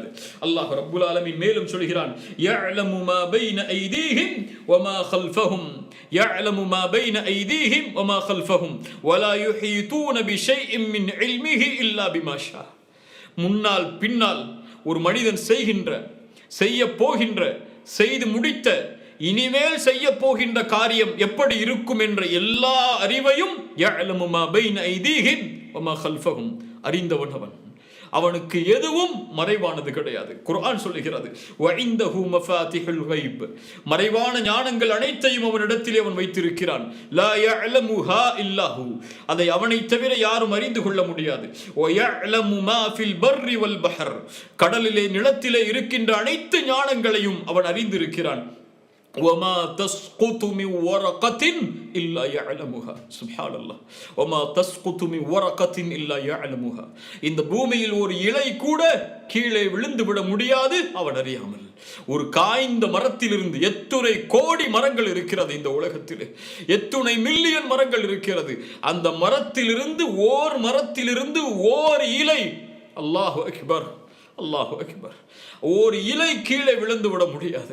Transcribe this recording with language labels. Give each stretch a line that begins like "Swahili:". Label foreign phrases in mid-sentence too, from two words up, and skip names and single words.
Arabic: الله رب العالمين
Tamil: மேலும் சொல்கிறான்,
Arabic: يعلم ما بين أيديهم وما خلفهم، يعلم ما بين أيديهم وما خلفهم ولا يحيطون بشيء من علمه إلا بما شاء.
Tamil: முன்னால் பின்னால் ஒரு மனிதன் செய்ய போகின்ற செய்து முடித்த இனிமேல் செய்ய போகின்ற காரியம் எப்படி இருக்கும் என்ற எல்லா அறிவையும்
Arabic: يعلم ما بين أيديهم وما خلفهم
Tamil: அறிந்தவன் அவன். அவனுக்கு எதுவும் மறைவானது கிடையாது. குர்ஆன் சொல்லுகிறது
Arabic: وعنده مفاتيح الغيب,
Tamil: மறைவான ஞானங்கள் அனைத்தையும் அவனிடத்திலே அவன் வைத்திருக்கிறான்.
Arabic: لا يعلمها إلا هو,
Tamil: அதை அவனை தவிர யாரும் அறிந்து கொள்ள முடியாது.
Arabic: ويعلم ما في البر والبحر,
Tamil: கடலிலே நிலத்திலே இருக்கின்ற அனைத்து ஞானங்களையும் அவன் அறிந்திருக்கிறான்.
Arabic: وما تسقط من ورقة إلا يعلمها. سبحان الله. وما تسقط من ورقة إلا يعلمها.
Tamil: இந்த பூமியில் ஒரு இலை கூட கீழே விழுந்து விட முடியாது அவன் அறியாமல். ஒரு காய்ந்த மரத்திலிருந்து எத்துணை கோடி மரங்கள் இருக்கிறது இந்த உலகத்திலே, எத்துணை மில்லியன் மரங்கள் இருக்கிறது. அந்த மரத்திலிருந்து ஓர் இலை,
Arabic: الله أكبر, الله أكبر,
Tamil: ஓர் இலை கீழே விழுந்து விட முடியாது.